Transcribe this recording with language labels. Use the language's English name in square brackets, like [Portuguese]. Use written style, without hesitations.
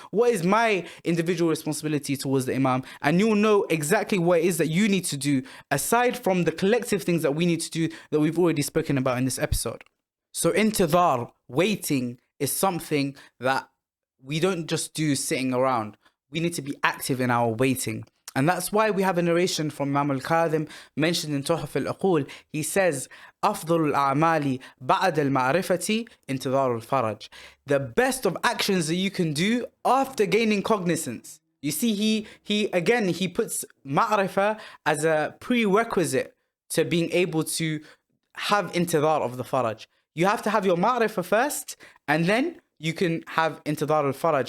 [English] What is my individual responsibility towards the Imam? And you'll know exactly what it is that you need to do, aside from the collective things that we need to do that we've already spoken about in this episode. So intidhar, waiting, is something that we don't just do sitting around. We need to be active in our waiting. And that's why we have a narration from Imam al-Kadhim mentioned in Tuhaf al-Uqul. He says, [Arabic] أفضل الأعمال بعد المعرفة انتظار الفرج. [English] The best of actions that you can do after gaining cognizance. You see, he puts ma'rifah as a prerequisite to being able to have intidhar of the faraj. You have to have your ma'rifah first, and then you can have intidhar al-faraj.